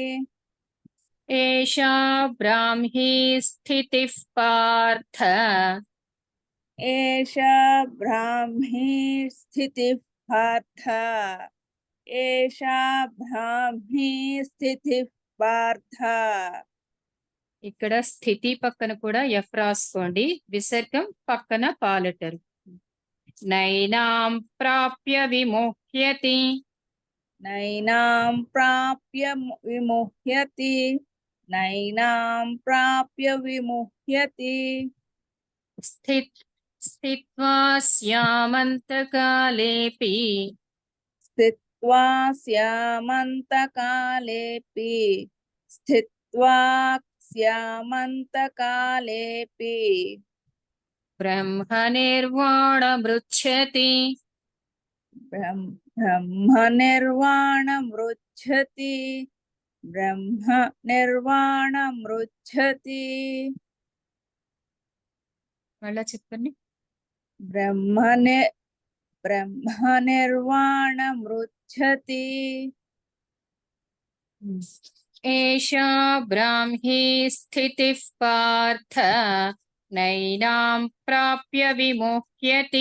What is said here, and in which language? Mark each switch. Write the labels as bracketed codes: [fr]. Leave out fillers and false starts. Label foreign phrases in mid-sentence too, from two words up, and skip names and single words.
[sa] एषा ब्राह्मी स्थितिः पार्थ एषा ब्राह्मी स्थितिः पार्थ एषा ब्राह्मी स्थितिः पार्थ [te] ఇక్కడ స్థితి పక్కన కూడా ఎఫ్ రాసుకోండి విసర్గం పక్కన పాలెటర్ [sa] నైనాం ప్రాప్య విముహ్యతి नैनां प्राप्य विमुह्यति नैनां प्राप्य विमुह्यति స్థిత్వా స్యామంతకాలేపి स्थित्वा स्यामन्तकालेऽपि स्थित्वा स्यामन्तकालेऽपि బ్రహ్మనిర్వాణమృచ్ఛతి ब्रह्मनिर्वाणमृच्छति ब्रह्मनिर्वाणमृच्छति [te] మళ్ళా చెప్పండి [sa] ब्रह्मनिर्वाणमृच्छति एषा ब्राह्मी स्थितिः पार्थ नैनां प्राप्य विमुह्यति